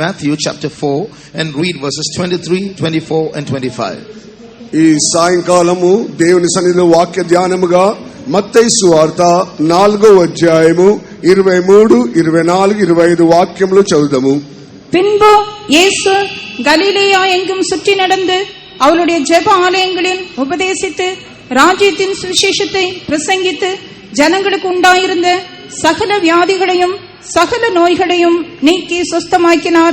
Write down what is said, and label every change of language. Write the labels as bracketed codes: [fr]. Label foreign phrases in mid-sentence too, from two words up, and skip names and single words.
[en] Matthew chapter 4 and read verses 23, 24 and 25. [te] ఈ సాయంకాలము దేవుని సన్నిధిలో వాక్య ధ్యానముగా మత్తయి సువార్త 4వ అధ్యాయము 23, 24, 25 వాక్యములు చదువుదాము. [ta] பின்பு இயேசு கலிலேயா எங்கும் சுற்றி நடந்து அவருடைய ஜெப ஆலயங்களில் உபதேசித்து ராஜ்யத்தின் சுவிசேஷத்தை பிரசங்கித்து ஜனங்களுக்கு உண்டாயிருந்த சகல வியாதிகளையும் சகல நோய்களையும் நீக்கி சுஸ்தமாக்கினார்.